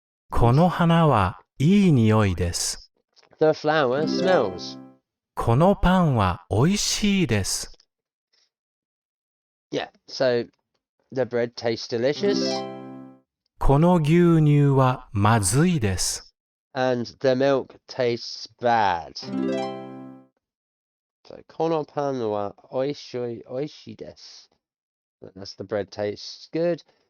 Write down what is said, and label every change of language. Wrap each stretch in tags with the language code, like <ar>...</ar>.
<ja>この花はいい匂いです。</ja> <en>The flower smells.</en> <ja>このパンはおいしいです。</ja> <en>Yeah, so the bread tastes delicious.</en> <ja>この牛乳はまずいです。</ja> <en>And the milk tastes bad.</en> <ja>So, このパンはおいしいです。</ja> <en>That's the bread tastes good.</en>